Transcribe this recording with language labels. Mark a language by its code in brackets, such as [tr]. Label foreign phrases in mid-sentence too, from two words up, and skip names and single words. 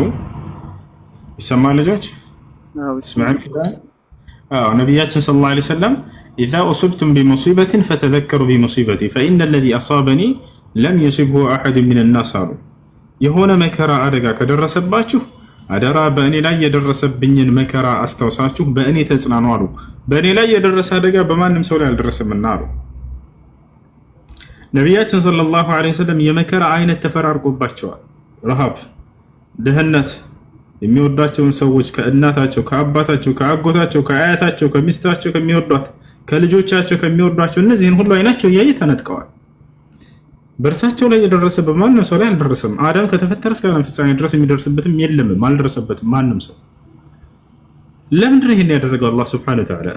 [am] ይሰማል ልጆች? እስማዑ ከዳን ነብያችን [ar] صلى الله عليه وسلم اذا اصبتم بمصيبه فتذكروا بمصيبتي فان الذي اصابني لم يصبه احد من الناس [am] አሉ። የሆነ መከራ አደጋ ከደረሰባችሁ አደራ በእኔ ላይ የደረሰብኝን መከራ አስታውሳችሁ በእኔ ተጽናኑ አሉ። በእኔ ላይ የደረሰ አደጋ በማንም ሰው ላይ አልደረሰምና አሉ። ነቢያችን [ar] صلى الله عليه وسلم [am] የመከራ አይነት ተፈራርቆባቸዋል። ረሃብ፣ ድህነት፣ የሚወዷቸውን ሰዎች ከእናታቸው፣ ከአባታቸው፣ ከአጎታቸው፣ ከአያታቸው፣ ከሚስታቸው ከሚወዷት፣ ከልጆቻቸው ከሚወዷቸው እነዚህን ሁሉ አይናቸው እያየ ተነጥቀዋል። በእርሳቸው ላይ የደረሰ በማንም ሰው ላይ አልደረሰም። አዳም ከተፈጠረ እስከ ዓለም ፍጻሜ ድረስ የሚደርስበትም የለም፣ አልደረሰበትም ማንም ሰው። ለምንድን ነው ይሄን ያደረገው አላህ [ar] سبحانه وتعالى?